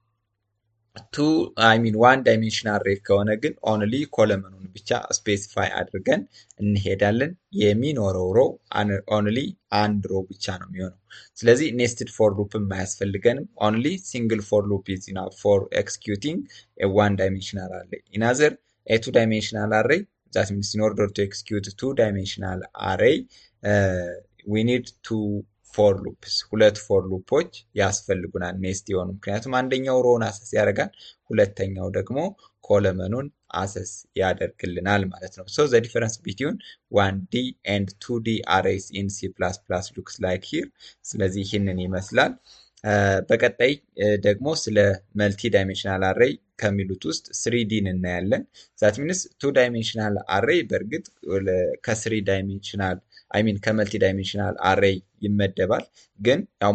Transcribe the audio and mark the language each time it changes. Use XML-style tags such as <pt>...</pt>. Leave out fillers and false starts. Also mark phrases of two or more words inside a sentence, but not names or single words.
<en>1 dimension array</en> <am>ከሆነ ግን</am> <en>only columnun</en> <am>ብቻ ስፔሲፋይ አድርገን እንሄዳለን። የሚኖረው ሮ ኦንሊ አንድ ሮ ብቻ ነው የሚሆነው። ስለዚህ ኔስትድ ፎር ሉፕም አያስፈልገንም።</am> <en>only single for loop is enough for executing a 1 dimensional array in other a 2 dimensional array that means in order to execute a 2-dimensional array we need 2 for loops</en> <am>ሁለት ፎር ሉፖች ያስፈልጉናል ኔስት የሆኑ። ምክንያቱም አንደኛው ሮውን አሰስ ያደርጋል፣ ሁለተኛው ደግሞ ኮለመኑን አሰስ ያደርግልናል ማለት ነው።</am> <en>so the difference between 1D and 2D arrays in C++ looks like here።</en> <am>ስለዚህ ይህንን ይመስላል። በቀጣይ ደግሞ ስለ መልቲ ዳይሜንሽናል አሬይ ከሚሉት ውስጥ 3Dን እናያለን።</am> <en>that means 2 dimensional array</en> <am>በእርግጥ ከ3 ዳይሜንሽናል ከመልቲ ዳይሜንሽናል አሬይ ይመደባል። ግን ያው</am>